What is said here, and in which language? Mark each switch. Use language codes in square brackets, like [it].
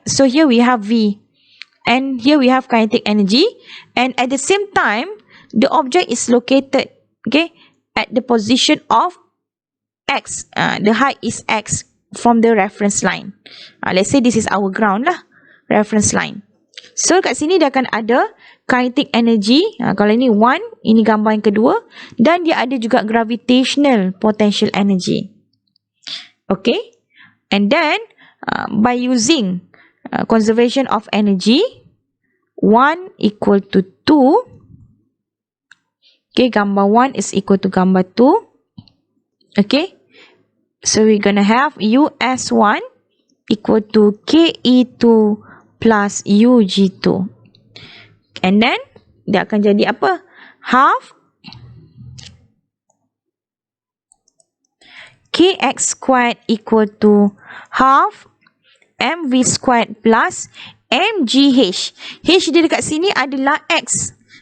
[en] So here we have V. And here we have kinetic energy. And at the same time, the object is located, okay, at the position of X. The height is X from the reference line. Let's say this is our ground lah. [ms] Reference line. So kat sini dia akan ada kinetic energy. Kalau ini 1, ini gambar yang kedua. Dan dia ada juga gravitational potential energy. Okay. [en] And then by using conservation of energy, 1 equal to 2. Okay, gambar 1 is equal to gambar 2. Okay. So we're gonna have US1 equal to KE2 plus UG2. And then, [ms] dia akan jadi apa? [en] Half KX squared equal to half MV squared plus MGH. [ms] H dia dekat sini adalah X.